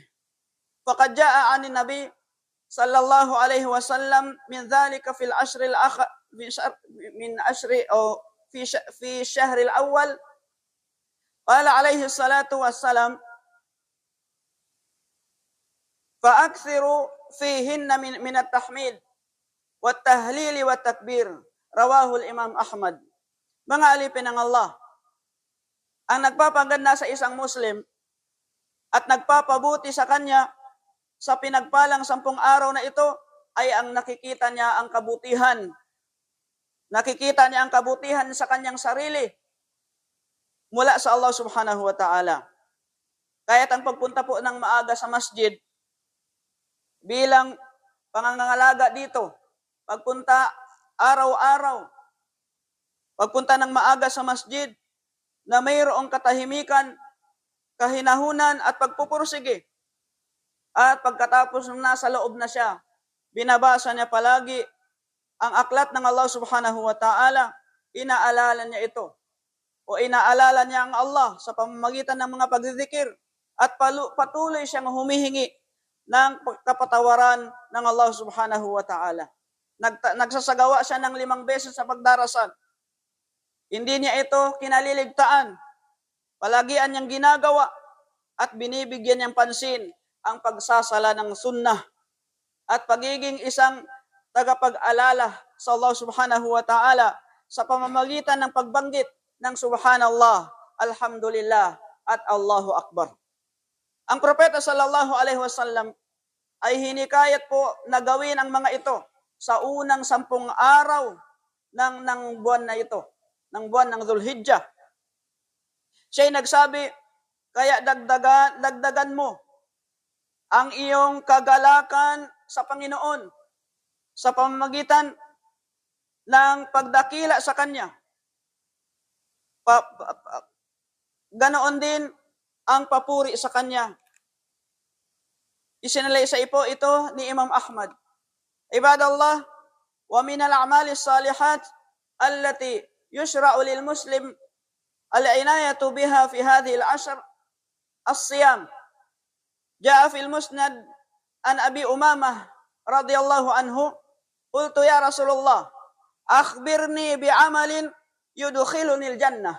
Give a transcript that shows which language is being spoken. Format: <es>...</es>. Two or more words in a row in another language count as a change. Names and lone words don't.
<ar>فقد جاء عن النبي صلى الله عليه وسلم من ذلك في العشر الأخير من عشر أو في شهر الأول قال عليه الصلاة والسلام فأكثروا فيهن من التحميد والتهليل والتكبير رواه الإمام أحمد.</ar> <tl>Mga alipin ng Allah, ang nagpapaganda sa isang Muslim at nagpapabuti sa kanya sa pinagpalang 10 araw na ito, ay ang nakikita niya ang kabutihan. Nakikita niya ang kabutihan sa kanyang sarili mula sa Allah</tl> <ar>سبحانه وتعالى.</ar> <tl>Kaya't ang pagpunta po ng maaga sa masjid, bilang pangangalaga dito, pagpunta araw-araw, pagpunta ng maaga sa masjid, na mayroong katahimikan, kahinahunan at pagpupursige. At pagkatapos na nasa loob na siya, binabasa niya palagi ang aklat ng Allah</tl> <ar>سبحانه وتعالى,</ar> <tl>inaalala niya ito. O inaalala niya ang Allah sa pamamagitan ng mga pagdidikir at patuloy siyang humihingi ng kapatawaran ng Allah</tl> <ar>سبحانه وتعالى.</ar> <tl>Nagsasagawa siya ng 5 beses sa pagdarasal. Hindi niya ito kinaliligtaan. Palagian niyang ginagawa at binibigyan niyang pansin ang pagsasala ng sunnah at pagiging isang tagapag-alala sa Allah</tl> <ar>سبحانه وتعالى</ar> <tl>sa pamamagitan ng pagbanggit ng subhanallah, alhamdulillah, at</tl> <ar>الله أكبر.</ar> <tl>Ang propeta</tl> <ar>صلى الله عليه وسلم</ar> <tl>ay hinikayat po na gawin ang mga ito sa unang 10 araw ng buwan na ito, ng buwan ng Dhul-Hijjah. Siya'y nagsabi, kaya dagdagan mo ang iyong kagalakan sa Panginoon sa pamamagitan ng pagdakila sa Kanya. Ganoon din ang papuri sa Kanya. Isinalay sa ito ni Imam Ahmad.</tl> <ar>عباد الله، ومن الأعمال الصالحات التي يشرع للمسلم العناية بها في هذه العشر الصيام. جاء في المسند عن أبي أمامة رضي الله عنه قلت يا رسول الله أخبرني بعمل يدخلني الجنة.</ar>